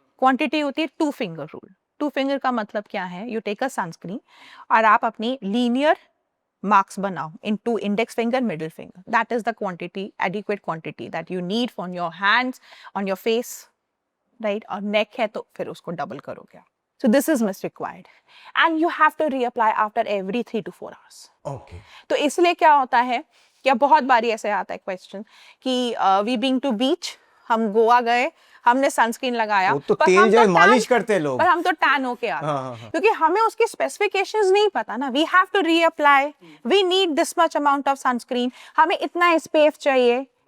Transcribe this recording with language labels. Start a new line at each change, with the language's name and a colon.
Hindi: Quantity होती है 2 finger rule. 2 finger का मतलब क्या है?
English: you take a sunscreen
Hindi: और आप अपनी लीनियर marks बनाओ into index finger, middle finger.
English: That is the quantity, adequate quantity that you need on your hands, on your face, right?
Hindi: और neck है तो फिर उसको डबल करोगे आप।
English: So this is must required. And you have to reapply after every 3 to 4 hours. Okay
Hindi: तो इसलिए क्या होता है, क्या बहुत बारी ऐसे आता है क्वेश्चन कि
English: we being to beach,
Hindi: हम गोवा गए, हमने सनस्क्रीन लगाया, वो तो पर तेल हम जैसे
English: tan-
Hindi: मालिश करते हैं लोग। पर हम तो टैन होके आते हाँ, हैं, हाँ, हाँ। क्योंकि हमें उसकी स्पेसिफिकेशंस नहीं पता ना.
English: we have to reapply, we need this much amount of sunscreen,
Hindi: हमें इतना एसपीएफ चाहिए.